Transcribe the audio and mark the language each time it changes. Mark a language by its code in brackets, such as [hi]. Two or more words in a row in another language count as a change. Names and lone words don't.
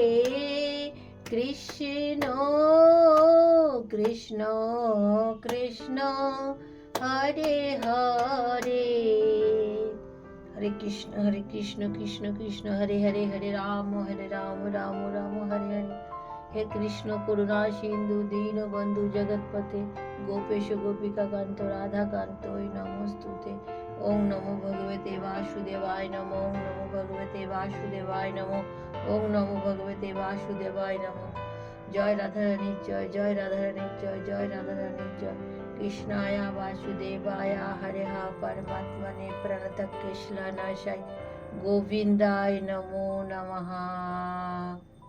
[sa] কৃষ্ণ কৃষ্ণ কৃষ্ণ হরে হরে হরে কৃষ্ণ কৃষ্ণ কৃষ্ণ হরে হরে হরে রাম রাম রাম হরে হরে হে কৃষ্ণ করুণা সিন্ধু দীন বন্ধু জগৎপতে গোপেশ গোপিকা কান্ত রাধা কান্ত নমস্তুতে ওং নমো ভগবতে বাসুদেবায় নমো ওং নমো ভগবতে বাসুদেবায় নমো ওং নমো ভগবতে বাসুদেবায় নমো [bn] জয় রাধারানীর জয় জয় রাধারানীর জয় [sa] জয় রাধারানীর জয় কৃষ্ণায়া বাসুদেবায়া হরে হা পরমাত্মনে প্রণত কৃষ্ণনাশায় गोविन्दाय नमो नमः।